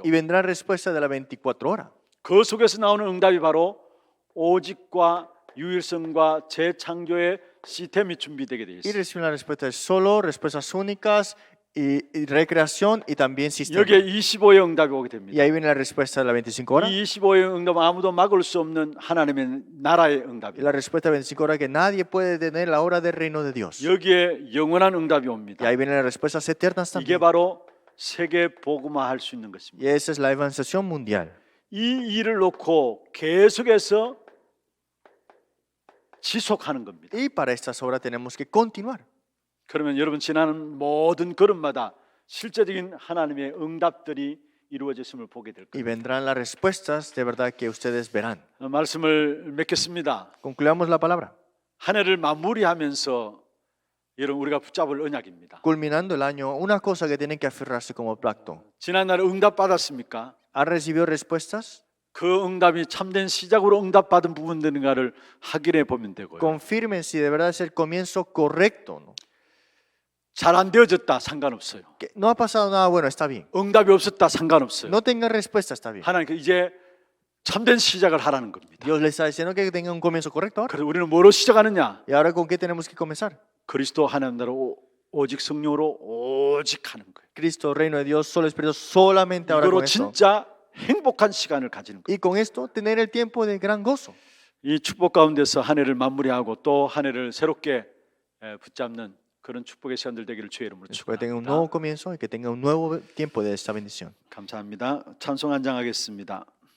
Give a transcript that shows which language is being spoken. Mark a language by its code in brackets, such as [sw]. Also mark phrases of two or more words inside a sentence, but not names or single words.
[es] y vendrá respuesta de las 24 horas. [ko] 그 속에서 나오는 응답이 바로 오직과 유일성과 재창조의 시스템이 준비되게 되어 [es] Y [ko] 있습니다. [es] reciben la respuesta de solo, respuestas únicas y recreación y también sistema. [ko] 여기에 25의 응답이 오게 [es] Y [ko] 됩니다. [es] ahí viene la respuesta de las 25 horas. [ko] 이 25의 응답은 아무도 막을 수 없는 하나님의 나라의 [es] Y la [ko] 응답입니다. [es] respuesta de 25 horas que nadie puede detener la hora del reino de Dios. [ko] 여기에 영원한 응답이 [es] Y [ko] 옵니다. [es] ahí vienen las respuestas eternas [ko] 이게 [es] también. [ko] 바로 세계 복음화할 수 있는 것입니다. [es] Y esa es la evangelización mundial. [ko] 이 일을 놓고 계속해서 지속하는 겁니다. [es] Y para estas obras tenemos que continuar. [ko] 그러면 여러분 지나는 모든 걸음마다 실제적인 하나님의 응답들이 이루어졌음을 보게 될 [es] Y [ko] 겁니다. [es] vendrán las respuestas de verdad que ustedes verán. [ko] 말씀을 맺겠습니다. [es] Concluyamos la palabra. [ko] 한 해를 마무리하면서 여러분 우리가 붙잡을 언약입니다. [es] Culminando el año, una cosa que tienen que aferrarse como pacto. [ko] 지난날에 응답 받았습니까? [es] ¿Han recibido respuestas? [ko] 그 응답이 참된 시작으로 응답받은 부분들인가를 확인해 보면 되고요. [es] Confirmen si de verdad es el comienzo correcto, ¿no? [ko] 잘 안 되어졌다 상관없어요. [es] Que no ha pasado nada bueno, está bien. [ko] 응답이 없었다 상관없어요. [es] No tengan respuesta, está bien. [ko] 하나님께 이제 참된 시작을 하라는 겁니다. [es] Dios les está diciendo que tengan un comienzo correcto ahora. [ko] 그래서 우리는 뭐로 시작하느냐? [es] ¿Y ahora con qué tenemos que comenzar? [ko] 그리스도 하나님 나라로 오직 성령으로 오직 하는 거예요. [es] Cristo, reino de Dios, solo Espíritu, solamente ahora [ko] 이거로 [es] con esto. [ko] 진짜 행복한 시간을 가지는 거예요. [es] Y con esto tener el tiempo de gran gozo. [ko] 이 축복 가운데서 한 해를 마무리하고 또 한 해를 새롭게 붙잡는 그런 축복의 시간들 되기를 주의 이름으로 [es] Después tenga un [ko] 축복합니다. [es] nuevo comienzo y que tenga un nuevo tiempo de esta bendición. [ko] 감사합니다. 찬송 한 장 하겠습니다.